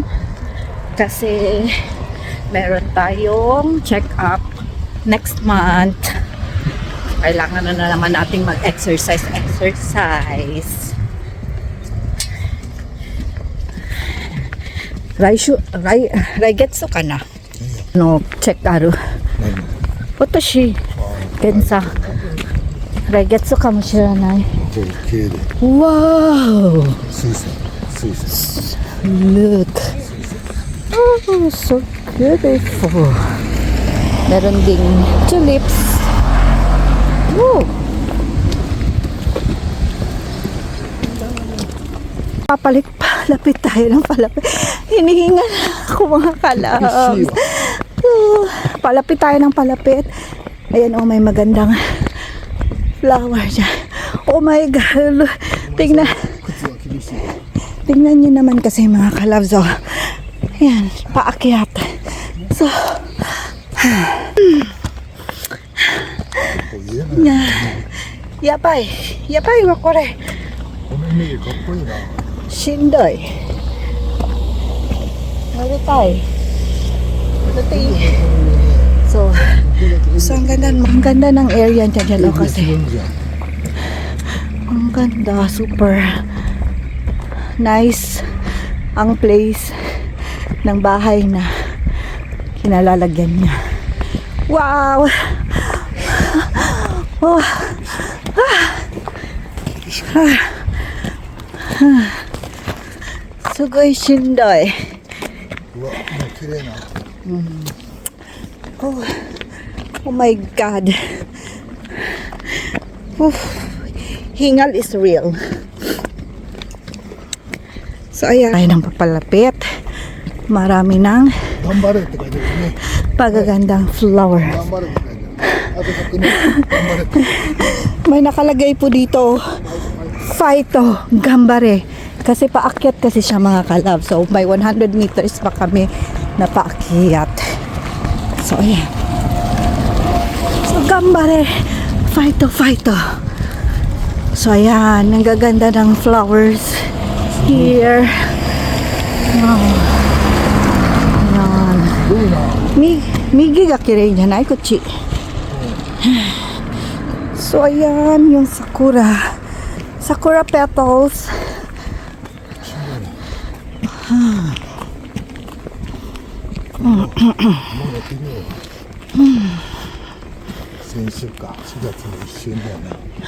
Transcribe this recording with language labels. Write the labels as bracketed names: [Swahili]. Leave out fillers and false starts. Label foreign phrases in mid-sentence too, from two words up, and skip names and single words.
[Filipino] Kasi meron tayong [English] check-up next month. [Filipino] Kailangan na naman nating mag-exercise. [Japanese] 来月かな? チェックある. 私、検査。Raigetsuかもしれない。これ綺麗で [English] Wow! [Japanese] 水仙水仙 [English] Look. Oh, so beautiful. [Filipino] Meron ding tulips. Woo! Palapit tayo ng palapit. Hinihinga na ako mga kalabs. Palapit tayo ng palapit. Ayan may magandang flower dyan. [English] Oh my God. Tingnan. [Japanese] 靴は厳しいわ [Filipino] Tingnan nyo naman kasi mga kalabs. Ayan, paakyat. So, [Japanese] こう言えないやばい。やばいわ、これ。このイメージかっこいいなしんどい。乗りたい。乗っていい [Filipino] So, ang ganda ng area niya dyan kasi. Ang ganda, [English] super nice [Filipino] ang place ng bahay na kinalalagyan niya. [English] Wow! Oh. [Japanese] すごいしんどい. うわもう綺麗な [English] Oh my God. Hingal is real. [Filipino] So ayan, ay nang papalapit. Marami ng [Japanese] 頑張れって書いてるね [Filipino] pagagandang flower. [Japanese] 頑張れって書いてるあと100年頑張れって [Filipino] May nakalagay po dito, [Japanese] ファイトがんばれ. [Filipino] Kasi paakyat kasi siya mga kalab. So may 100 meters pa kami na paakyat. So ayan. So [Japanese] がんばれ、ファイト. [Filipino] So ayan, ang gaganda ng flowers here. Wow. Ayan. [Japanese] すごいな右がきれいじゃないこっち. [Filipino] So ayan yung sakura petals. [Japanese] もうやってみよう先週か4月の一瞬だよね